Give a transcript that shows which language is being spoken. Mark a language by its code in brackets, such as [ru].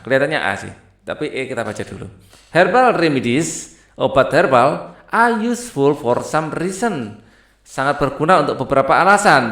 [id] Kelihatannya A sih, tapi E kita baca dulu. [en] Herbal remedies, [id] obat herbal, [en] are useful for some reason. [id] Sangat berguna untuk beberapa alasan.